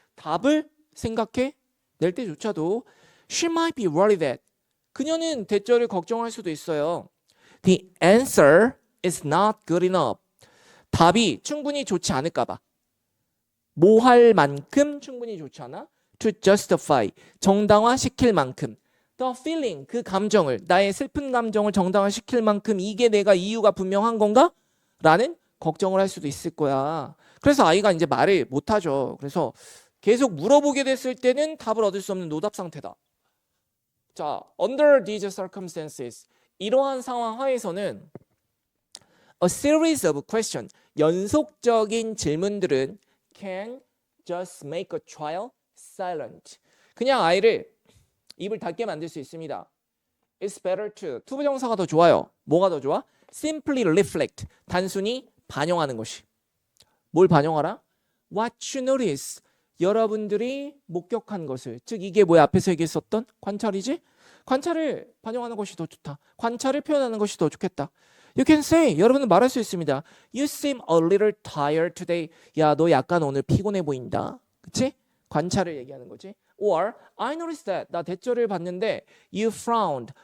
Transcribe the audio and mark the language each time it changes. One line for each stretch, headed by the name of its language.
Korean: 답을 생각해낼 때조차도
English: she might be worried that,
Korean: 그녀는 대절을 걱정할 수도 있어요.
English: The answer is not good enough.
Korean: 답이 충분히 좋지 않을까 봐. 뭐 할 만큼 충분히 좋지 않아?
English: To justify,
Korean: 정당화시킬 만큼.
English: The feeling,
Korean: 그 감정을, 나의 슬픈 감정을 정당화시킬 만큼 이게 내가 이유가 분명한 건가? 라는 걱정을 할 수도 있을 거야. 그래서 아이가 이제 말을 못하죠. 그래서 계속 물어보게 됐을 때는 답을 얻을 수 없는 노답 상태다.
English: 자, under these circumstances,
Korean: 이러한 상황 하에서는
English: a series of questions,
Korean: 연속적인 질문들은
English: can just make a child silent.
Korean: 그냥 아이를 입을 닫게 만들 수 있습니다.
English: It's better to.
Korean: 투부정사가 더 좋아요. 뭐가 더 좋아?
English: Simply reflect.
Korean: 단순히 반영하는 것이. 뭘 반영하라?
English: What you notice.
Korean: 여러분들이 목격한 것을. 즉 이게 뭐야? 앞에서 얘기했었던 관찰이지? 관찰을 반영하는 것이 더 좋다. 관찰을 표현하는 것이 더 좋겠다.
English: You can say.
Korean: 여러분은 말할 수 있습니다.
English: You seem a little tired today.
Korean: 야, 너 약간 오늘 피곤해 보인다. 그치? 관찰을 얘기하는 거지.
English: Or I noticed that.
Korean: 나 대절을 봤는데
English: you frowned.